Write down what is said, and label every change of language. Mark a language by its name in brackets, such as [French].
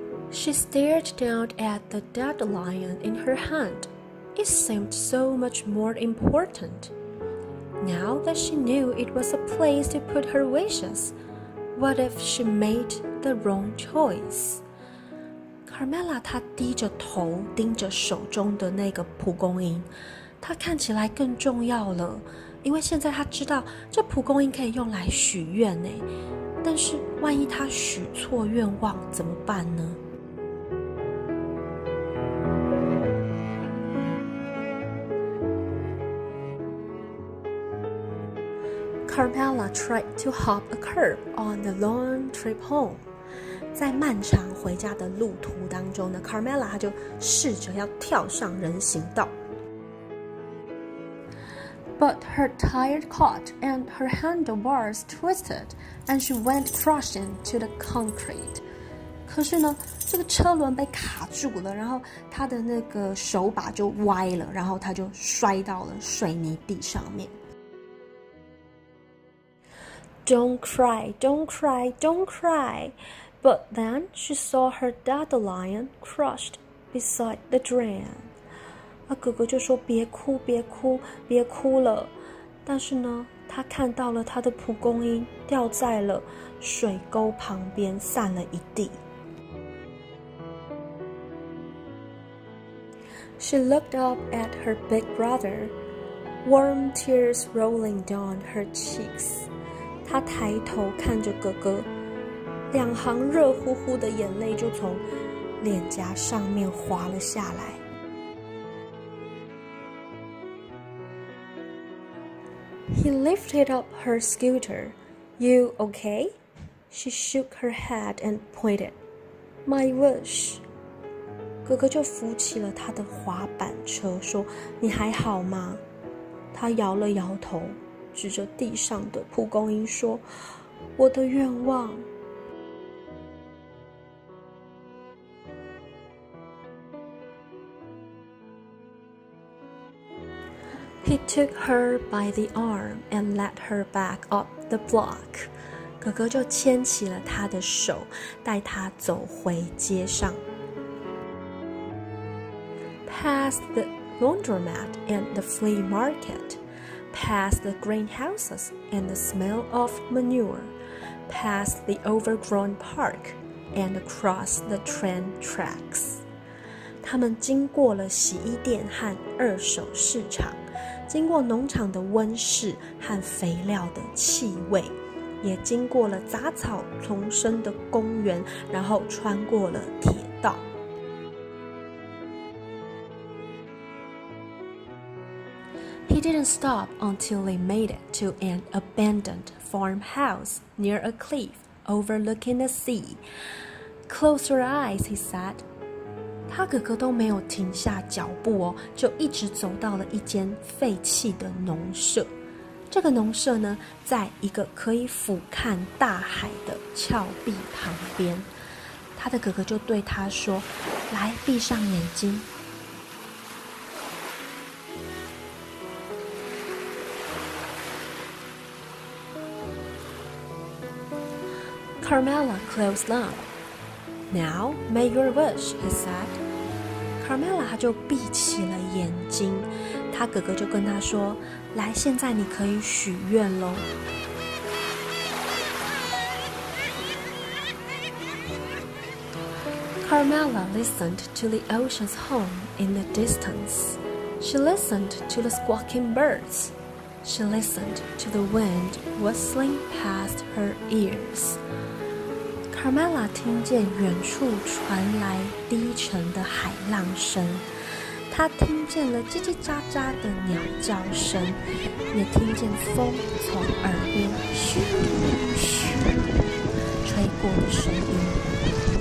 [English] She stared down at the dead lion in her hand. It seemed so much more important. Now that she knew it was a place to put her wishes, what if she made the wrong choice? [Chinese] Carmela 她低着头盯着手中的那个蒲公英，它看起来更重要了，因为现在她知道这蒲公英可以用来许愿呢。但是万一她许错愿望怎么办呢？ [English] Carmela tried to hop a curb on the long trip home. [Chinese] 在漫长回家的路途当中呢 ，Carmela 她就试着要跳上人行道。 [English] But her tire caught and her handlebars twisted, and she went crashing to the concrete. [Chinese] 可是呢，这个车轮被卡住了，然后她的那个手把就歪了，然后她就摔到了水泥地上面。 [English] Don't cry, don't cry, don't cry. But then she saw her dandelion crushed beside the drain. [Chinese] 哥哥就说别哭别哭别哭了，但是呢，他看到了他的蒲公英掉在了水沟旁边，散了一地。 [English] She looked up at her big brother. warm tears rolling down her cheeks. [Chinese] 她抬头看着哥哥，两行热乎乎的眼泪就从脸颊上面滑了下来。 [English] He lifted up her scooter. You okay? She shook her head and pointed. My wish. [Chinese] 哥哥就扶起了他的滑板车，说：“你还好吗？” 他摇了摇头，指着地上的蒲公英说：“我的愿望。” [English] He took her by the arm and led her back up the block. [Chinese] 哥哥就牵起了她的手，带她走回街上。 [English] Past the laundromat and the flea market, past the greenhouses and the smell of manure, past the overgrown park and across the train tracks. [Chinese] 他们经过了洗衣店和二手市场，经过农场的温室和肥料的气味，也经过了杂草丛生的公园，然后穿过了铁道。 [English] He didn't stop until they made it to an abandoned farmhouse near a cliff overlooking the sea. Close your eyes, he said. [Chinese] 他哥哥都没有停下脚步哦，就一直走到了一间废弃的农舍。这个农舍呢，在一个可以俯瞰大海的峭壁旁边。他的哥哥就对他说：“来，闭上眼睛。” [English] Carmela closed them. Now make your wish, he said. [Chinese] Carmela 她就闭起了眼睛，她哥哥就跟她说：“来，现在你可以许愿咯。” [English] Carmela listened to the ocean's hum in the distance. She listened to the squawking birds. She listened to the wind whistling past her ears. [Chinese] Carmela 听见远处传来低沉的海浪声，她听见了叽叽喳喳的鸟叫声，也听见风从耳边咻咻吹过的声音。